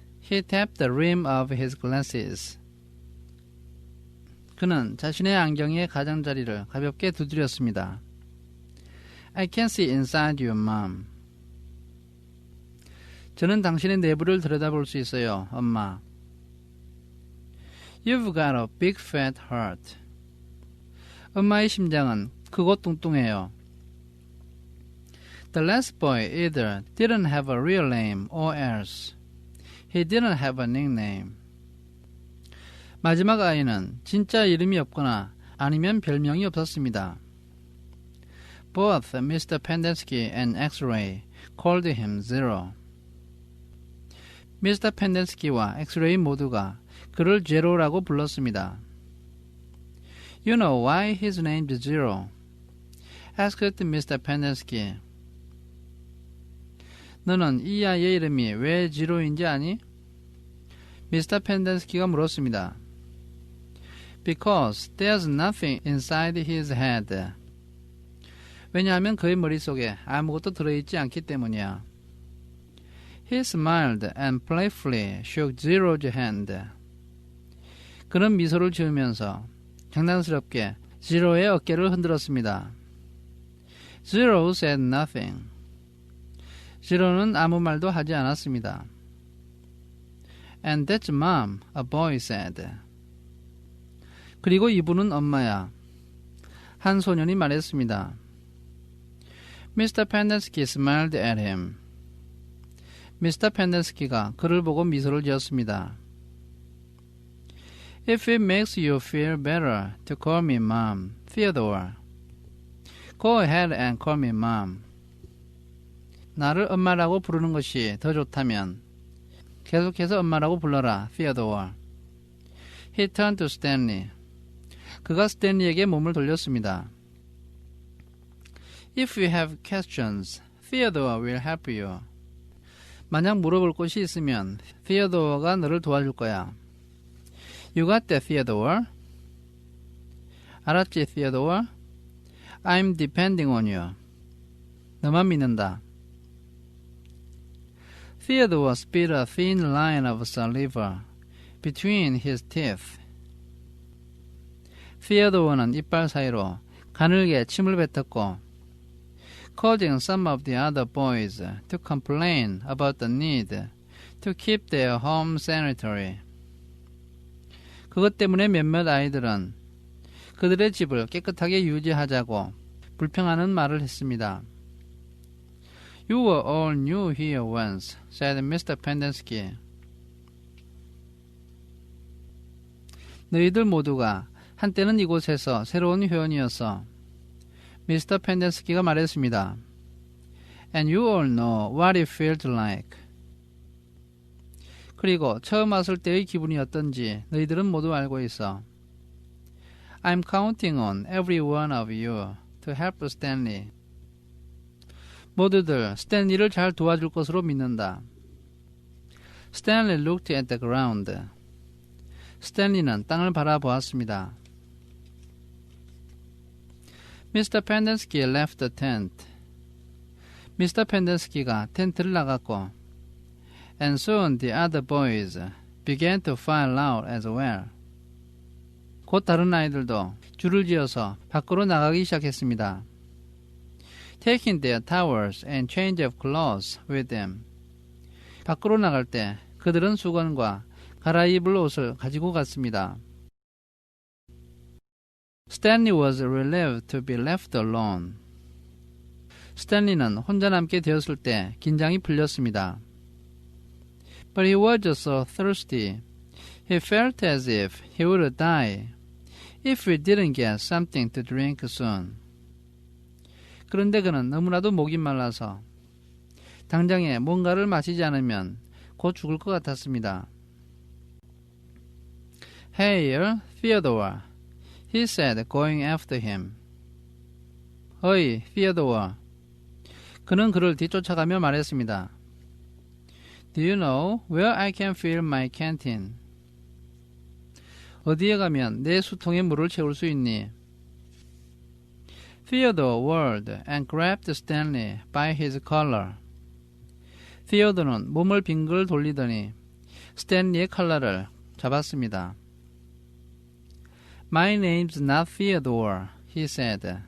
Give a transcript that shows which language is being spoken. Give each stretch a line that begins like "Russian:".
English: He tapped the rim of his glasses.
Korean: 그는 자신의 안경의 가장자리를 가볍게 두드렸습니다.
English: I can see inside you, Mom.
Korean: 저는 당신의 내부를 들여다볼 수 있어요, 엄마.
English: You've got a big fat heart.
Korean: 엄마의 심장은 크고 뚱뚱해요.
English: The last boy either didn't have a real name or else he didn't have a nickname.
Korean: 마지막 아이는 진짜 이름이 없거나 아니면 별명이 없었습니다.
English: Both Mr. Pendenski and X-Ray called him Zero.
Korean: 미스터 펜덴스키와 엑스레이 모두가 그를 제로라고 불렀습니다.
English: You know why his name is Zero? asked Mr. Pendenski.
Korean: 너는 이 아이의 이름이 왜 지로인지 아니? 미스터 펜덴스키가 물었습니다.
English: Because there's nothing inside his head.
Korean: 왜냐하면 그의 머릿속에 아무것도 들어있지 않기 때문이야.
English: He smiled and playfully shook Zero's hand.
Korean: 그는 미소를 지으면서 장난스럽게 지로의 어깨를 흔들었습니다.
English: Zero said nothing.
Korean: 지로는 아무 말도 하지 않았습니다.
English: And that's Mom, a boy said.
Korean: 그리고 이분은 엄마야. 한 소년이 말했습니다. Mr.
English: Pendenski smiled at him.
Korean: 미스터 펜덴스키가 그를 보고 미소를 지었습니다.
English: If it makes you feel better to call me Mom, Theodore, go ahead and call me Mom.
Korean: 나를 엄마라고 부르는 것이 더 좋다면 계속해서 엄마라고 불러라, Theodore.
English: He turned to Stanley.
Korean: 그가 스탠리에게 몸을 돌렸습니다.
English: If you have questions, Theodore will help you.
Korean: 만약 물어볼 것이 있으면 Theodore가 너를 도와줄 거야.
English: You got that, Theodore?
Korean: 알았지, Theodore?
English: I'm depending on you.
Korean: 너만 믿는다.
English: Theodore spit a thin line of saliva between his teeth.
Korean: Theodore는 이빨 사이로 가늘게 침을 뱉었고
English: causing some of the other boys to complain about the need to keep their home sanitary.
Korean: 그것 때문에 몇몇 아이들은 그들의 집을 깨끗하게 유지하자고 불평하는 말을 했습니다.
English: You were all new here once, said Mr. Pendenski.
Korean: 너희들 모두가 한때는 이곳에서 새로운 회원이었어. 미스터 펜덴스키가 말했습니다.
English: And you all know what it felt like.
Korean: 그리고 처음 왔을 때의 기분이 어떤지 너희들은 모두 알고 있어.
English: I'm counting on every one of you to help Stanley.
Korean: 모두들 스탠리를 잘 도와줄 것으로 믿는다.
English: Stanley looked at the ground.
Korean: 스탠리는 땅을 바라보았습니다.
English: Mr. Pendenski left the tent.
Korean: 미스터 펜덴스키가 텐트를 나갔고
English: And soon the other boys began to file out as well.
Korean: 곧 다른 아이들도 줄을 지어서 밖으로 나가기 시작했습니다.
English: Taking their towels and change of clothes with them.
Korean: 밖으로 나갈 때 그들은 수건과 갈아입을 옷을 가지고 갔습니다.
English: Stanley was relieved to be left alone.
Korean: 스탠리는 혼자 남게 되었을 때 긴장이 풀렸습니다.
English: But he was just so thirsty. He felt as if he would die if he didn't get something to drink soon.
Korean: 그런데 그는 너무나도 목이 말라서 당장에 뭔가를 마시지 않으면 곧 죽을 것 같았습니다.
English: Hey, Theodore, he said, going after him.
Korean: 어이, Theodore. 그는 그를 뒤쫓아가며 말했습니다.
English: Do you know where I can fill my canteen?
Korean: 어디에 가면 내 수통에 물을 채울 수 있니?
English: Theodore whirled and grabbed Stanley by his collar.
Korean: Theodore는 몸을 빙글 돌리더니 스탠리의 칼라를 잡았습니다.
English: My name's not Theodore, he said.